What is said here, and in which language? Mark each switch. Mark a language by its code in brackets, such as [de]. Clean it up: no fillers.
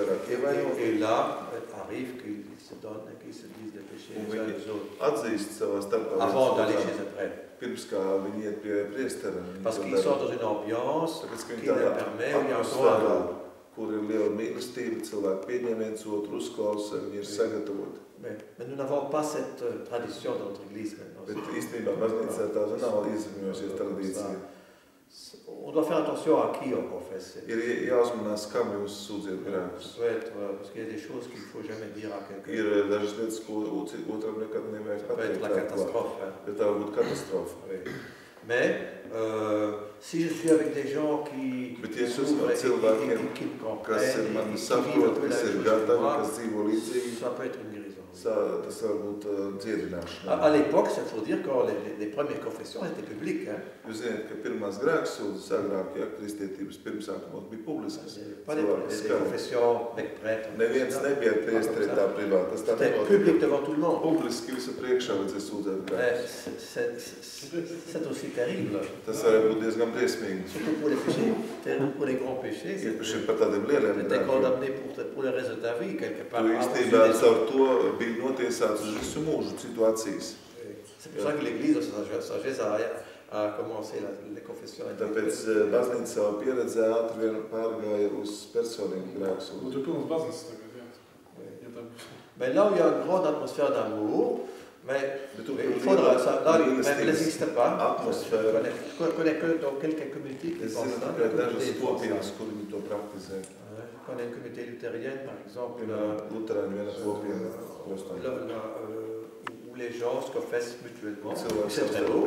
[fr] Et là, arrive qu'ils se donnent et qu'ils se disent des péchés les uns aux autres. Avant d'aller chez un prêtre. Parce qu'ils sont dans une ambiance qui leur permet, il y a encore un lot. [lv] Kur ir liela mīlestība, cilvēki pieņem viens otru, uzklausa, viņi ir sagatavoti. [fr] Mais nous n'avons pas cette tradition dans notre église maintenant. [lv] Bet īstenībā baznīcā tā nav iezakņojusies tradīcija. [fr] On doit faire attention à qui on confesse. [lv] Ir jāuzmanās, kam jūs sūdziet grēkus. [fr] Parce qu'il y a des choses qu'il ne faut jamais dire à quelqu'un. [lv] Ir dažas lietas, ko otram nekad nevajag pateikt. [fr] Ça peut être la catastrophe. [lv] Bet tā var būt katastrofa. [fr] Mais si je suis avec des gens qui s'ouvrent et qui me comprennent, et qui vivent un peu la chose que moi, ça peut être une guérison. À l'époque, il faut dire que les premières confessions étaient publiques. [lv] Jūs zināt, ka pirmās grēksūdzes agrāk, kristietības pirmsākumos bija publiskas. [fr] Pas des confessions avec prêtres. [lv] Neviens nebija priesteri tā privāti. [fr] C'était public devant tout le monde. [lv] Publiski visa priekšā vajadzēja sūdzēt grēkus. [fr] C'est aussi terrible. [lv] Tas var būt diezgan briesmīgi. [fr] Surtout pour les péchés, pour les grands péchés. [lv] Īpaši par tādiem lieliem grēkiem. [fr] Condamné pour le reste de ta vie quelque part. [lv] Tu īstenībā caur to bija notiesāts uz visu mūžu situācijas. [fr] C'est pour ça que l'Église, sa sagesse, a commencé les confessions. [lv] Tāpēc baznīca savu pieredzi ātri vien pārgāja uz personīgu grēksūdzi. Tu pilns baznīcas tagad, jā. [fr] Mais là où il y a une grande atmosphère d'amour, mais il faudra, ça, là, il n'existe pas. Je connais que dans quelques communautés qui pensent ça. Je connais une communauté luthérienne, par exemple, où les gens se confessent mutuellement. C'est très beau.